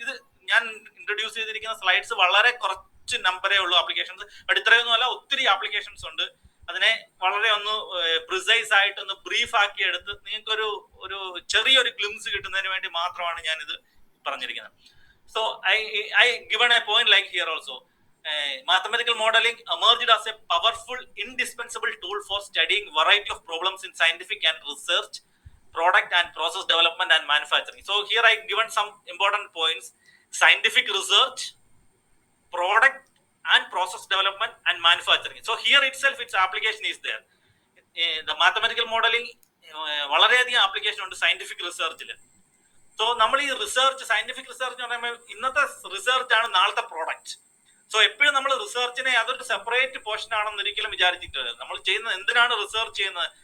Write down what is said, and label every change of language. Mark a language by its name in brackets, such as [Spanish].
[Malayalam] ഇത് ഞാൻ ഇൻട്രൊഡ്യൂസ് ചെയ്തിരിക്കുന്ന സ്ലൈഡ്സ് വളരെ കുറച്ച് നമ്പറേ ഉള്ളൂ ആപ്ലിക്കേഷൻസ്, ബട്ട് ഇത്രയൊന്നും അല്ല, ഒത്തിരി ആപ്ലിക്കേഷൻസ് ഉണ്ട്. അതിനെ വളരെ ഒന്ന് പ്രിസൈസ് ആയിട്ട് ഒന്ന് ബ്രീഫ് ആക്കി എടുത്ത് നിങ്ങൾക്ക് ഒരു ചെറിയൊരു ഗ്ലിംസ് കിട്ടുന്നതിന് വേണ്ടി മാത്രമാണ് ഞാൻ ഇത് പറഞ്ഞിരിക്കുന്നത്. [English] So I given a point like here also. Mathematical modeling emerged as a powerful, indispensable tool for studying variety of problems in scientific and research, product and process development and manufacturing. So here I given some important points: scientific research, product and process development and manufacturing. So here itself its application is there. [Malayalam] The mathematical modeling വളരെയധികം application ഉണ്ട് scientific റിസർച്ചിൽ. So നമ്മൾ ഈ research, scientific research എന്ന് പറയുമ്പോൾ ഇന്നത്തെ research ആണ് നാളത്തെ product. So എപ്പോഴും നമ്മൾ റിസർച്ചിനെ അതൊരു സെപ്പറേറ്റ് പോർഷൻ ആണെന്ന് ഒരിക്കലും വിചാരിച്ചിട്ട് നമ്മൾ ചെയ്യുന്നത് എന്തിനാണ് റിസർച്ച് ചെയ്യുന്നത്?